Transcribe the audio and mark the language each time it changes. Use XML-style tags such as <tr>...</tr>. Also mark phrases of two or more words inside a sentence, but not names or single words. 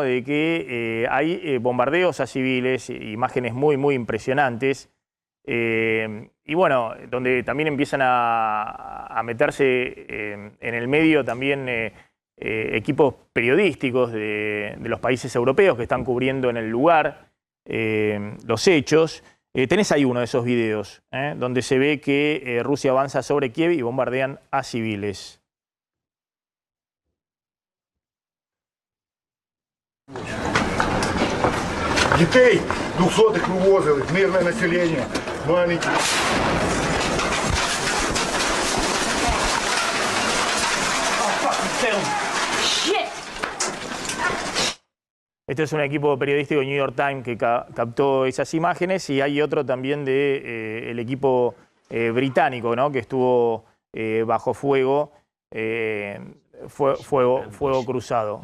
<es>De que hay bombardeos a civiles, imágenes muy, muy impresionantes, y bueno, donde también empiezan a meterse en el medio también equipos periodísticos de los países europeos que están cubriendo en el lugar los hechos. Tenés ahí uno de esos videos, donde se ve que Rusia avanza sobre Kiev y bombardean a civiles.</es> <ru>Детей 200-х вывозили, мирное население, маленькие.</ru> <es>Este es un equipo periodístico de New York Times que captó esas imágenes, y hay otro también del equipo británico, ¿no? Que estuvo bajo fuego, fuego cruzado.</es>